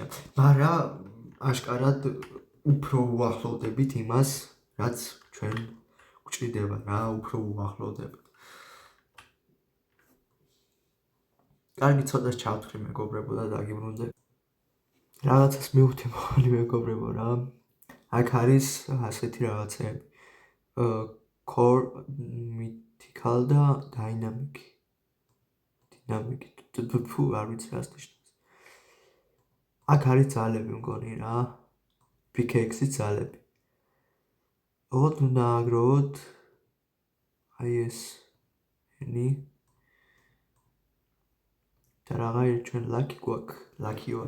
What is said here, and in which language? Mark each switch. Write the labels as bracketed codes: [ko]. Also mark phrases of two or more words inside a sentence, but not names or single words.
[ka] მაგრამ აშკარად უფრო უახლოვდებით იმას, რაც ჩვენ გვჭირდება რა, უფრო უახლოვდებით. კარგი, ცოტას ჩავთვლი მეგობრებო და დაგიბრუნდე. რაღაცას მივხვდი მოგონი მეგობრებო რა. აქ არის ასეთი რაღაცები. [en] core, mythical და dynamic. [ka] ფუ, არ ვიცი რას ნიშნავს. აქ არის ძალები მგონი რა. pickaxe-ის ძალები. ოღონდ უნდა აგროვოთ აი ეს ენი და რაღაცა ჩვენ lucky გვაქვს, lucky ვარ.